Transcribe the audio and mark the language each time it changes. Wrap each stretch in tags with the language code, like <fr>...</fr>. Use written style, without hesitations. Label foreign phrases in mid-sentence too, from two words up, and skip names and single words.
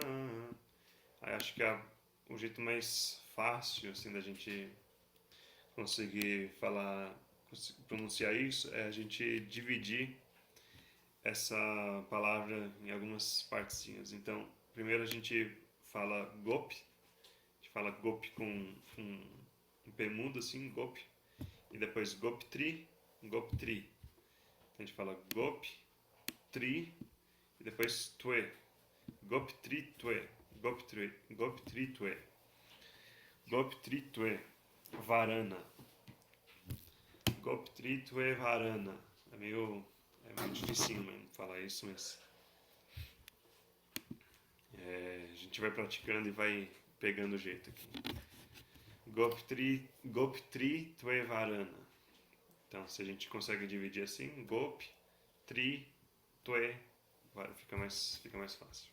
<pt>Aí acho que o jeito mais fácil assim da gente conseguir pronunciar isso é a gente dividir essa palavra em algumas partezinhas. Então, primeiro a gente fala Gop, a gente fala Gop com um P mudo assim, Gop, e depois Goptri, Goptri. Então a gente fala Gop, Tri, e depois Tue, Goptri, Tue, Goptri, Goptri, Tue, Goptri, Tue, Varana, Goptri, Tue, Varana. É meio difícil mesmo falar isso, mas a gente vai praticando e vai pegando o jeito aqui. Goptri Tuevarana. Então, se a gente consegue dividir assim, Gop, Tri, Tue, fica mais fácil.</pt>